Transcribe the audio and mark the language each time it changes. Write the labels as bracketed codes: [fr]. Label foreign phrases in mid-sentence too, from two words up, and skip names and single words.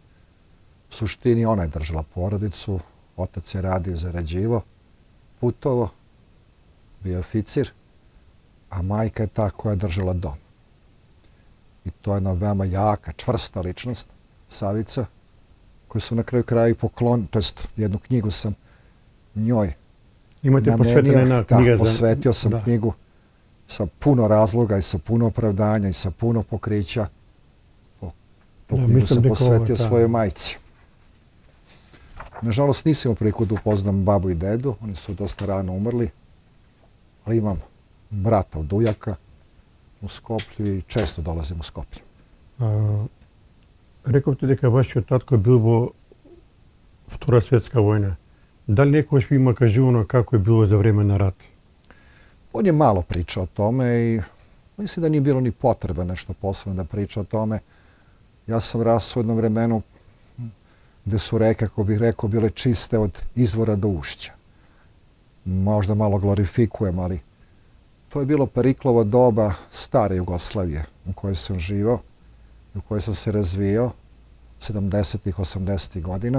[sr] U suštini ona je držala porodicu, otac je radio, zarađivo, putovo, bio oficir, a majka je ta koja je držala dom. I to je jedna veoma jaka, čvrsta ličnost, Savica, koju sam na kraju kraja i poklonio, to jest jednu knjigu sam njoj [mk] Имате посветена една книга [sr] da, posvetio sam [mk] Да. [sr] knjigu sa puno razloga i sa puno opravdanja i sa puno pokrića. Tu knjigu sam posvetio svojoj majci. Nažalost, nisam imao priliku da upoznam babu i dedu, oni su dosta rano umrli, ali imam brata od ujaka u Skoplju i često dolazim u Skoplje. [mk] Рековте дека вашиот татко бил во Втора светска војна. Дали некојаш ви има кажувано како е било за време на рат? [sr] On je malo pričao o tome i mislim da nije bilo ni potrebe nešto posebno da priča o tome. Ja sam rastao u jednom vremenu gde su reke, kako bih rekao, bile čiste od izvora do ušća. Možda malo glorifikujem, ali to je bilo Periklovo doba stare Jugoslavije u kojoj sam živao, u kojoj sam se razvijao 70-ih, 80-ih godina.